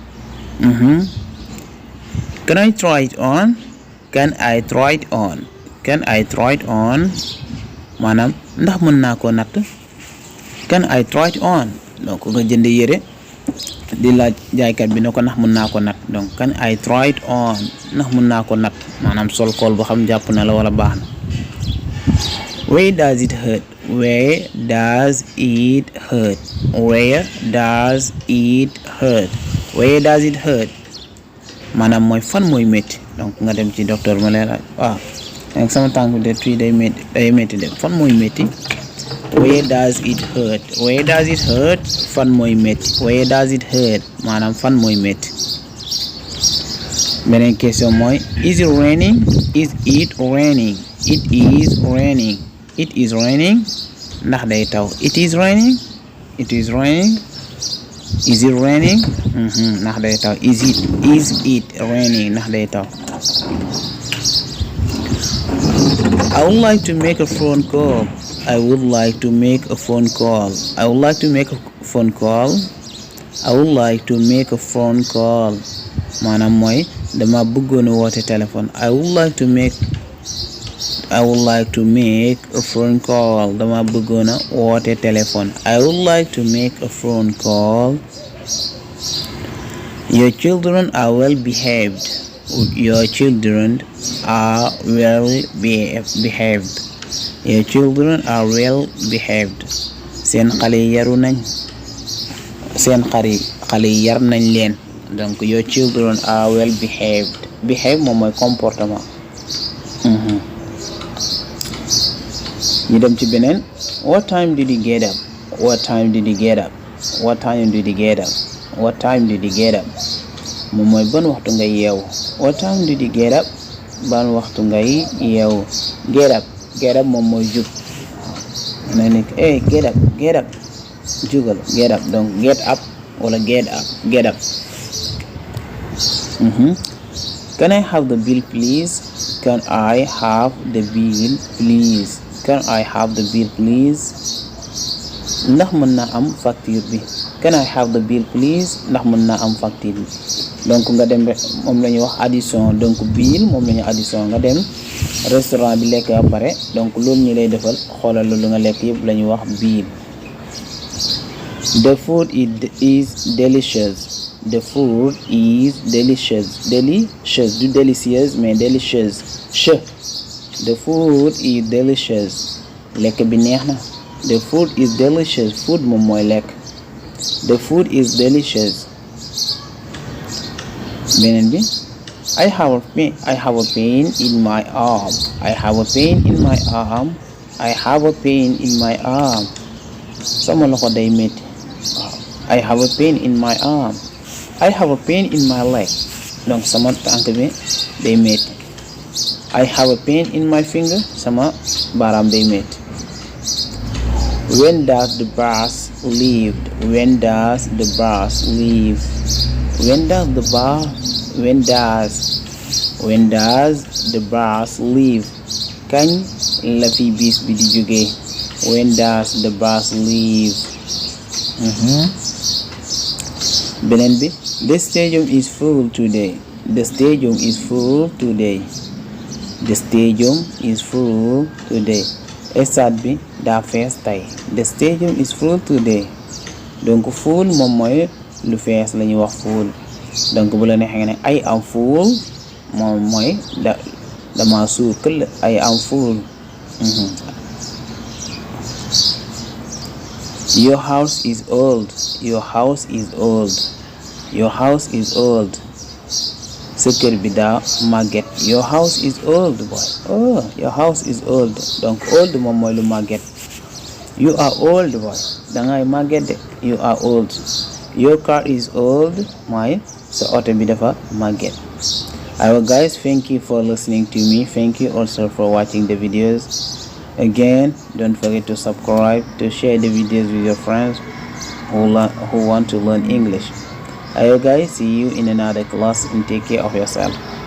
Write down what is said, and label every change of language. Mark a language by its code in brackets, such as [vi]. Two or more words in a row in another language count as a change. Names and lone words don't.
[en] can I try it on can I try it on can I try it on [wo] maanaam ndax mën naa koo natt [en] can I try it on [wo] donc nga jënd yére di laaj jaaykat bi ne ko ndax mën naa ko natt donc [en] can I try it on [wo] ndax mën naa ko natt maanaam sol kool bu xam jàpp na la wala baax na [en] where does it hurt where does it hurt where does it hurt where does it hurt [wo] maanaam mooy fan mooy métti donc nga dem ci docteur ma lay laaj waaw donc sama tànk bi de fii day métti de fan mooy métti [en] where does it hurt where does it hurt [wo] fan mooy métti [en] where does it hurt [wo] maanaam fan mooy métti beneen question mooy [en] is it raining is it raining it is raining it is raining [wo] ndax day taw [en] it is raining it is raining is it raining [wo] ndax day taw [en] is it raining [wo] ndax day taw [en] I would like to make a phone call I would like to make a phone call I would like to make a phone call I would like to make a phone call [wo] maanaam mooy dama bëggoon a woote téléphone [en] I would like to make a phone call [wo] dama bëggoon a woote téléphone [en] I would like to make a phone call your children are well behaved your children are well behaved your children are well behaved [wo] seen xale yaru nañ seen xale yar nañ leen donc [en] your children are well behaved behave [wo] moom mooy comportement ñu dem ci beneen [en] what time did you get up what time did you get up what time did you get up what time did you get up [wo] moom mooy ban waxtu ngay yeewu [en] what time did you get up [wo] ban waxtu ngay yeewu [en] get up [wo] moom mooy jug na nekk [en] get up jugal get up donc get up wala get up can I have the bill please can I have the bill please can I have the bill please [wo] ndax mën naa am facture bi [en] can I have the bill please [wo] ndax mën naa am facture bi donc nga dem moom la ñuy wax addition donc bill moom la ñuy addition nga dem restaurant bi lekk ba pare donc loolu ñu lay defal xoolal loolu nga lekk yëpp la ñuy wax bill [en] the food is delicious the food is delicious du delicious mais delicious the food is delicious [wo] lekk bi neex na [en] the food is delicious food [wo] moom mooy lekk [en] the food is delicious [wo] beneen bi [en] I have a pain in my arm I have a pain in my arm I have a pain in my arm [wo] sama loxo day metti [en] I have a pain in my arm I have a pain in my leg [wo] donc sama tànk bi day metti [en] I have a pain in my finger [wo] sama baaraam day metti [en] when does the bus leave when does the bus leave when does the bus leave [wo] kañ la fi bis bi di jóge [en] when does the bus leave [wo] beneen bi [en] the stadium is full today the stadium is full today the stadium is full today [wo] stade bi daa fees tey [en] the stadium is full today [wo] donc full moom mooy lu fees la ñuy wax full donc bu la neexee nga ne [en] I am full [wo] moom mooy dama suur këll [en] I am full your house is old your house is old your house is old [wo] sa kër bi daa màgget [en] your house is old boy your house is old [wo] donc old moom mooy lu màgget [en] you are old boy [wo] dangay màgget de [en] you are old your car is old [wo] mooy sa oto bi dafa màgget [en] Alright guys, thank you for listening to me. Thank you also for watching the videos. Again, don't forget to subscribe, to share the videos with your friends who want to learn English. Alright guys, see you in another class and take care of yourself.